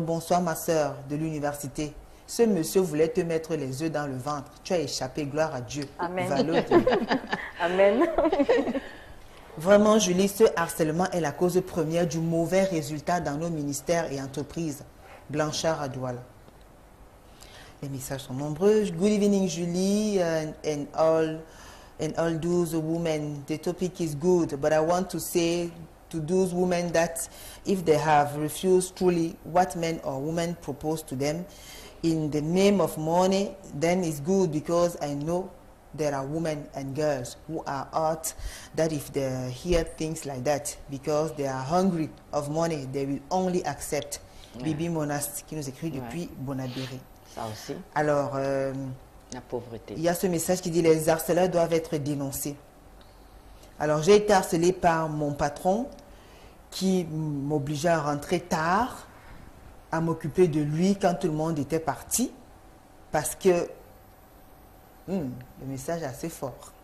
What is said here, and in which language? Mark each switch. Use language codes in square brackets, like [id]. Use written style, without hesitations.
[fr] Bonsoir, ma soeur de l'université. Ce monsieur voulait te mettre les œufs dans le ventre. Tu as échappé, gloire à Dieu. Amen. Amen. Vraiment, Julie, ce harcèlement est la cause première du mauvais résultat dans nos ministères et entreprises. Blanchard à Douala. Les messages sont nombreux. [en] Good evening, Julie, and all those women. The topic is good, but I want to say to those women that if they have refused truly what men or women propose to them in the name of money, then it's good, because I know there are women and girls who are hurt that if they hear things like that, because they are hungry of money, they will only accept. [fr] Bibi Monast qui nous écrit depuis Bonabéry. Ça aussi. Alors, la pauvreté. Il y a ce message qui dit les harceleurs doivent être dénoncés. Alors, j'ai été harcelée par mon patron qui m'obligeait à rentrer tard, à m'occuper de lui quand tout le monde était parti, parce que le message est assez fort.